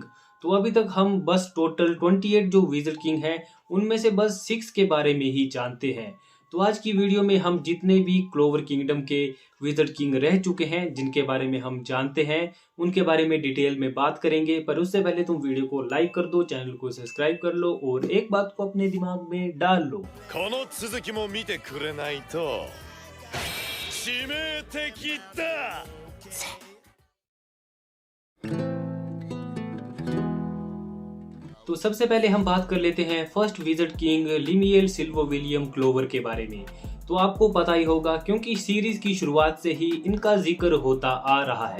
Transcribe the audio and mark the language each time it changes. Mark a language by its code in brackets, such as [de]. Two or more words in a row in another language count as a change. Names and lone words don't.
[hi] तो अभी तक हम बस टोटल 28 जो [en] wizard king [hi] हैं उनमें से बस 6 के बारे में ही जानते हैं। तो आज की वीडियो में हम जितने भी क्लोवर किंगडम के [en] wizard king [hi] रह चुके हैं जिनके बारे में हम जानते हैं उनके बारे में डिटेल में बात करेंगे। पर उससे पहले तुम वीडियो को लाइक कर दो, चैनल को सब्सक्राइब कर लो और एक बात को अपने दिमाग में डाल लो। [ja] この続きも見てくれないと致命的だ。 [hi] तो सबसे पहले हम बात कर लेते हैं [en] first wizard king [hi] लीमियल सिल्वो विलियम क्लोवर के बारे में। तो आपको पता ही होगा क्योंकि सीरीज की शुरुआत से ही इनका जिक्र होता आ रहा है।